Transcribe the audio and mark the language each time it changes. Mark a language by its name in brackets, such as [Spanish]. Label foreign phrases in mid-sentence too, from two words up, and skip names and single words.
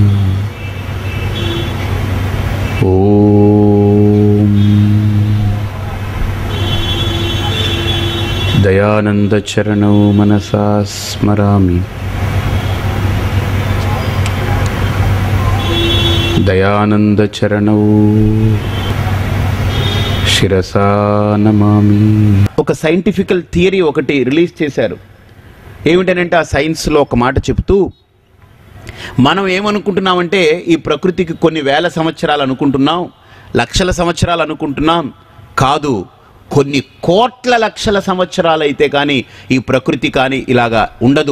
[Sanskrit] ओम दयानंद चरणौ मनसा स्मरामि दयानंद चरणौ శిరసా నమామి. [Telugu] ఒక [English] scientifical theory [Telugu] ఒకటి రిలీజ్ చేశారు. ఏమిటనంటే ఆ సైన్స్లో ఒక మాట చెప్తూ, మనం ఏమనుకుంటున్నామంటే ఈ ప్రకృతికి కొన్ని వేల సంవత్సరాలు అనుకుంటున్నాం, లక్షల సంవత్సరాలు అనుకుంటున్నాం. కాదు, కొన్ని కోట్ల లక్షల సంవత్సరాలు అయితే కానీ ఈ ప్రకృతి కానీ ఇలాగా ఉండదు.